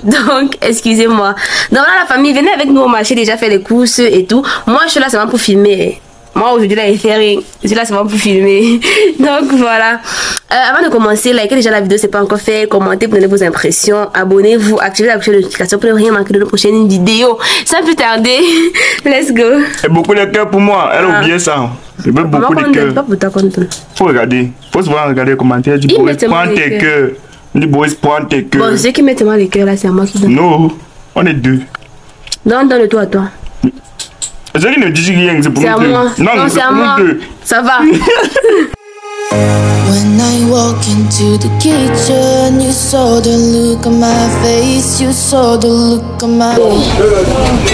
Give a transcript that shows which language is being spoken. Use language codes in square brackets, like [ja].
[fr] Donc, excusez-moi. Donc là, la famille, venez avec nous au marché, déjà faire les courses et tout. Moi, je suis là seulement pour filmer. Moi, aujourd'hui, là, il fait rien. Je suis là seulement pour filmer. Donc, voilà. Avant de commencer, likez déjà la vidéo, c'est pas encore fait. Commentez pour donner vos impressions. Abonnez-vous. Activez la cloche de notification pour ne rien manquer de nos prochaines vidéos. Sans plus tarder, [en] let's go. [fr] Et beaucoup de cœur pour moi. Elle a oublié ça. Je veux beaucoup de cœur. Faut regarder. Faut se voir regarder les commentaires. Du Boris, prends tes cœurs. Du Boris, prends tes cœurs. Bon, ceux qui mettent les cœurs là, c'est à moi qui donne. Non, on est deux. Non, donne le toi à toi. Ceux qui ne disent rien, c'est pour nous deux. Non, c'est à moi. Ça va. [en] When I walk into the kitchen, you saw the look on my face, you saw the look on my face.